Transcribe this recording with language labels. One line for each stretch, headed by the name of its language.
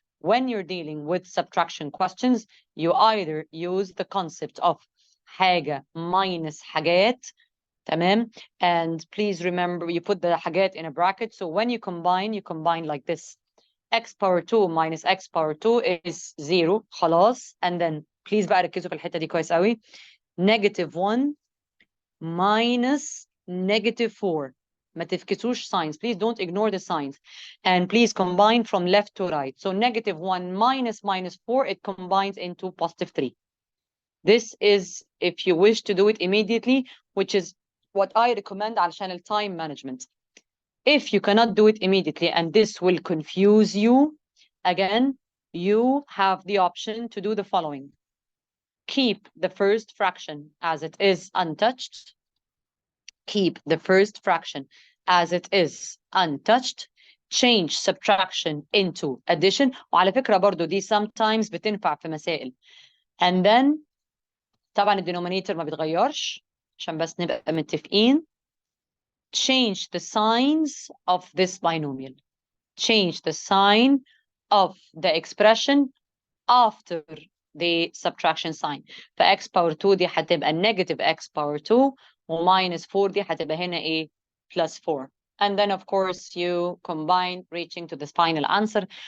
English: When you're dealing with subtraction questions, you either use the concept of
Arabic: حاجة minus حاجات,
English: تمام? And please remember, you put the حاجات in a bracket. So when you combine like this. X power 2 minus X power 2 is 0. خلاص. And then please
Arabic: بقى ركزوا في الحتة دي كويس قوي.
English: Negative 1 minus negative 4.
Arabic: ما تفكسوش signs.
English: Please don't ignore the signs. And please combine from left to right. So negative 1 minus minus 4, it combines into positive 3. This is if you wish to do it immediately, which is what I recommend on channel time management. If you cannot do it immediately and this will confuse you, again, you have the option to do the following. Keep the first fraction as it is untouched. Keep the first fraction as it is untouched. Change subtraction into addition.
Arabic: وعلى فكرة برضو دي sometimes بتنفع في مسائل.
English: And then
Arabic: طبعا الدينومينيتور ما بيتغيرش عشان بس نبقى متفقين.
English: Change the signs of this binomial. Change the sign of the expression after the subtraction sign.
Arabic: ف x power 2 دي هتبقى negative x power 2 و minus 4 دي هتبقى هنا ايه plus 4.
English: And then of course you combine reaching to this final answer.